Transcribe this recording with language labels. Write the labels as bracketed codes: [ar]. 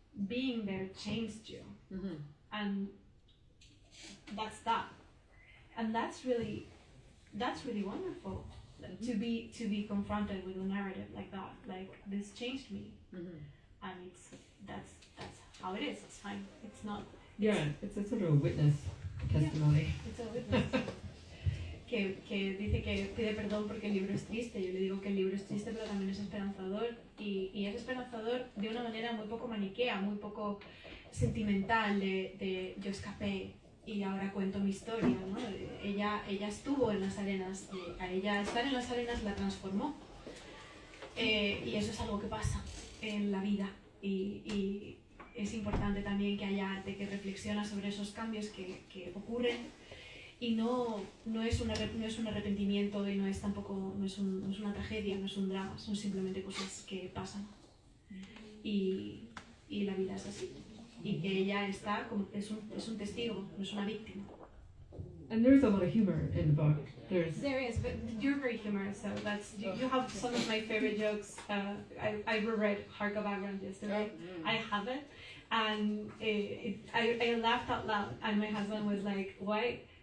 [en] being there changed you, and that's that, and that's really wonderful, to be confronted with a narrative like that, like this changed me, and that's how it is. It's fine. It's not. Yeah, it's a sort of a witness testimony. It's a witness. [es] que dice que pide perdón porque el libro es triste. Yo le digo que el libro es triste, pero también es esperanzador, y es esperanzador de una manera muy poco maniquea, muy poco sentimental, de yo escapé y ahora cuento mi historia, ¿no? Ella estuvo en las arenas, y a ella estar en las arenas la transformó, y eso es algo que pasa en la vida, y es importante también que haya arte que reflexiona sobre esos cambios que ocurren. Y no es un arrepentimiento, y no es una tragedia, no es un drama, son simplemente cosas que pasan. Y la vida es así. Y que ella está es un testigo, no es una víctima. [en] And there's a lot of humor in the book. There is, but you're very humorous, so you have some of my favorite jokes. I reread Harka Vagrant yesterday. I have it, and I laughed out loud, and my husband was like, "Why?